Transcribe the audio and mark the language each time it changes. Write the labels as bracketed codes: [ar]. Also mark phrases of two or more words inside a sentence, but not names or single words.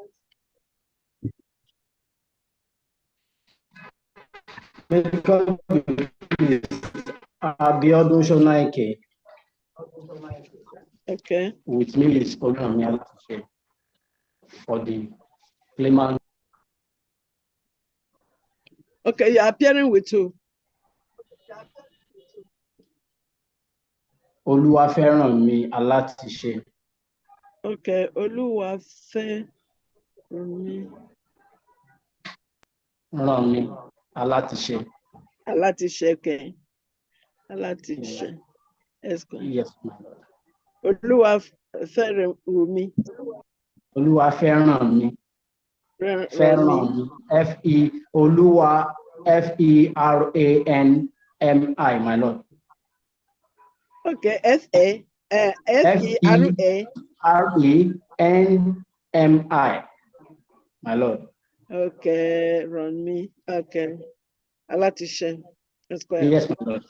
[en] Abiodun Shonaike. Okay. With me is Olamiya for the claimant. Okay, you're appearing with who? Oluwaferanmi Alatise. Okay, Oluwaferanmi Alatise. Alatise, okay. Alatise. Esquire. Yes, my Lord. Oluwaferunmi. Oluwaferunmi. Ferunmi. Oluwa Feranmi, my Lord. Okay, Ferami. Feranmi, my Lord. Okay, Ronmi. Okay. Alatisha. Esquire. Yes, my Lord.